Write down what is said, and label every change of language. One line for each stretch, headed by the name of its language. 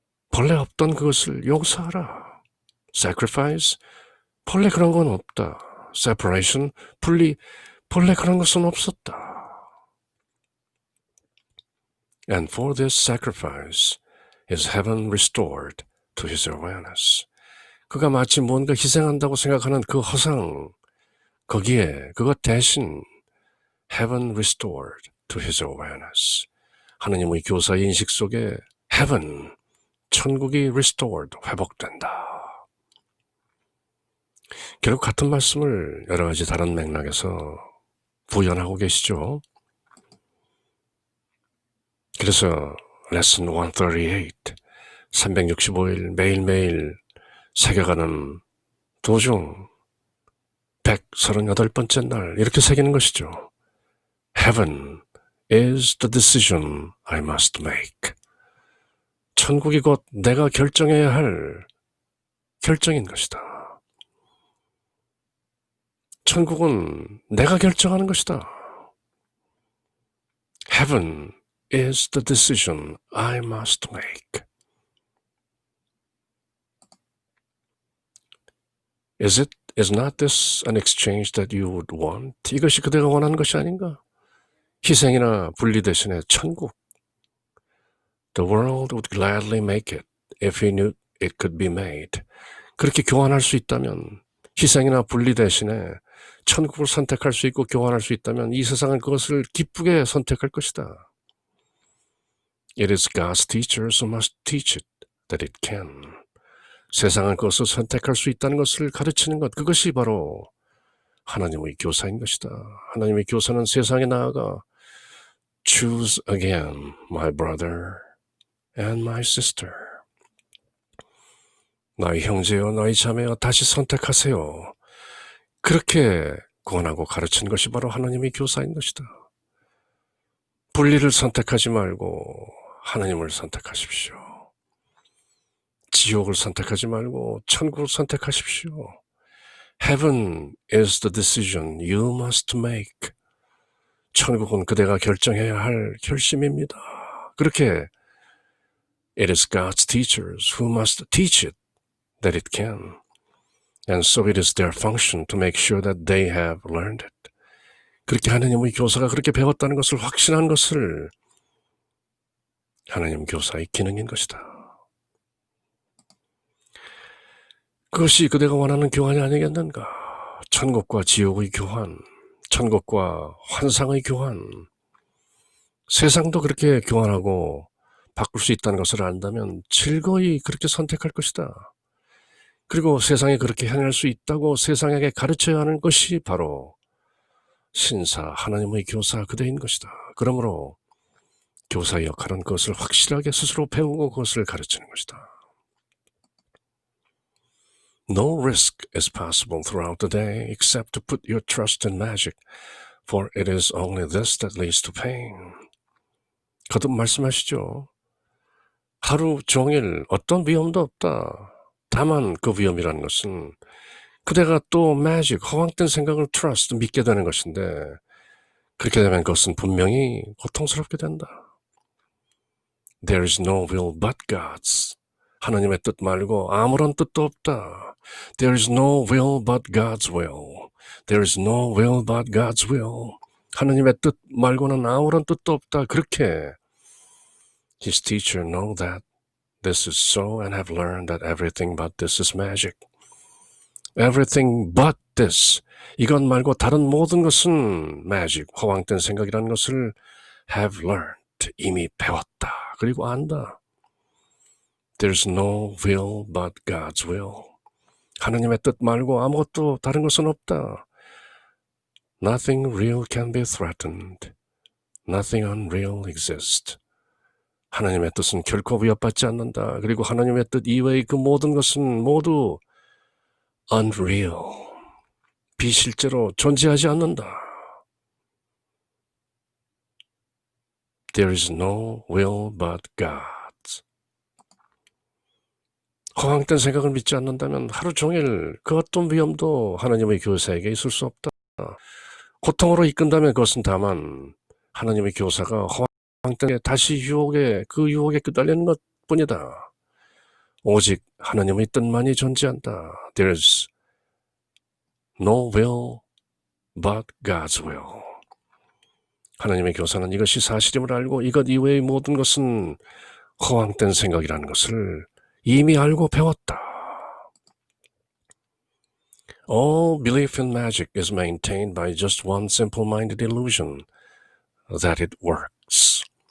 Korean: 본래 없던 그것을 용서하라. Sacrifice, 본래 그런 건 없다. Separation, 분리, 본래 그런 것은 없었다.
English: And for this sacrifice is heaven restored to his awareness.
Korean: 그가 마치 뭔가 희생한다고 생각하는 그 허상, 거기에 그것 대신
English: heaven restored to his awareness.
Korean: 하느님의 교사의 인식 속에 heaven, 천국이 restored, 회복된다. 결국 같은 말씀을 여러 가지 다른 맥락에서 부연하고 계시죠. 그래서 레슨 138, 365일 매일매일 새겨가는 도중 138번째 날 이렇게 새기는 것이죠.
English: Heaven is the decision I must make.
Korean: 천국이 곧 내가 결정해야 할 결정인 것이다. 천국은 내가 결정하는 것이다.
English: Heaven is the decision I must make. Is not this an exchange that you would want?
Korean: 이것이 그대가 원하는 것이 아닌가? 희생이나 분리 대신에 천국.
English: The world would gladly make it if he knew it could be made.
Korean: 그렇게 교환할 수 있다면, 희생이나 분리 대신에 천국을 선택할 수 있고 교환할 수 있다면 이 세상은 그것을 기쁘게 선택할 것이다.
English: It is God's teachers who must teach it that it can.
Korean: 세상은 그것을 선택할 수 있다는 것을 가르치는 것, 그것이 바로 하나님의 교사인 것이다. 하나님의 교사는 세상에 나아가
English: Choose again, my brother and my sister.
Korean: 나의 형제여, 나의 자매여, 다시 선택하세요. 그렇게 권하고 가르치는 것이 바로 하나님의 교사인 것이다. 분리를 선택하지 말고 하나님을 선택하십시오. 지옥을 선택하지 말고 천국을 선택하십시오.
English: Heaven is the decision you must make.
Korean: 천국은 그대가 결정해야 할 결심입니다. 그렇게
English: It is God's teachers who must teach it that it can. And so it is their function to make sure that they have learned it.
Korean: 그렇게 하나님의 교사가 그렇게 배웠다는 것을 확신한 것을 하나님 교사의 기능인 것이다. 그것이 그대가 원하는 교환이 아니겠는가? 천국과 지옥의 교환, 천국과 환상의 교환, 세상도 그렇게 교환하고 바꿀 수 있다는 것을 안다면 즐거이 그렇게 선택할 것이다. 그리고 세상에 그렇게 행할 수 있다고 세상에게 가르쳐야 하는 것이 바로 신사, 하나님의 교사 그대인 것이다. 그러므로 교사의 역할은 그것을 확실하게 스스로 배우고 그것을 가르치는 것이다.
English: No risk is possible throughout the day except to put your trust in magic, for it is only this that leads to pain.
Korean: 거듭 말씀하시죠. 하루 종일 어떤 위험도 없다. 다만 그 위험이라는 것은 그대가 또 magic, 허황된 생각을 trust, 믿게 되는 것인데 그렇게 되면 그것은 분명히 고통스럽게 된다.
English: There is no will but God's.
Korean: 하나님의 뜻 말고 아무런 뜻도 없다.
English: There is no will but God's will. There is no will but God's will.
Korean: 하나님의 뜻 말고는 아무런 뜻도 없다. 그렇게
English: His teacher know that this is so and have learned that everything but this is magic. Everything but this.
Korean: 이것 말고 다른 모든 것은 magic, 허황된 생각이라는 것을
English: have learned.
Korean: 이미 배웠다. 그리고 안다.
English: There's no will but God's will.
Korean: 하나님의 뜻 말고 아무것도 다른 것은 없다.
English: Nothing real can be threatened. Nothing unreal exists.
Korean: 하나님의 뜻은 결코 위협받지 않는다. 그리고 하나님의 뜻 이외의 그 모든 것은 모두 unreal, 비실제로 존재하지 않는다.
English: There is no will but God's.
Korean: 허황된 생각을 믿지 않는다면 하루 종일 그 어떤 위험도 하나님의 교사에게 있을 수 없다. 고통으로 이끈다면 그것은 다만 하나님의 교사가 허황된 다시 그 유혹에 끄달리는 것뿐이다. 오직 하나님의 뜻만이 존재한다.
English: There's no will but God's will.
Korean: 하나님의 교사는 이것이 사실임을 알고 이것 이외의 모든 것은 허황된 생각이라는 것을 이미 알고 배웠다.
English: All belief in magic is maintained by just one simple-minded illusion that it works.